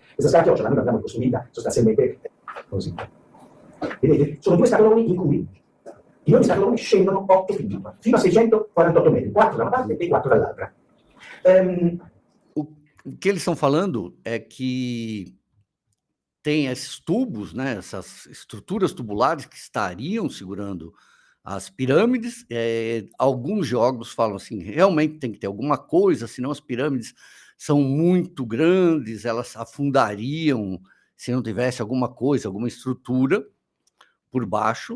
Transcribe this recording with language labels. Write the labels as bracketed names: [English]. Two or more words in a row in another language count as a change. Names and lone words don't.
[Italian] Questa scala chiocciola noi l'abbiamo ricostruita sostanzialmente così. Vedete? Sono 2 scatoloni in cui in ogni scatolone scendono 8 fino a 648 metri, 4 da una parte e 4 dall'altra. [Portuguese] O que eles estão falando é que tem esses tubos, né, essas estruturas tubulares que estariam segurando as pirâmides. Alguns geólogos falam assim, realmente tem que ter alguma coisa, senão as pirâmides são muito grandes, elas afundariam se não tivesse alguma coisa, alguma estrutura por baixo.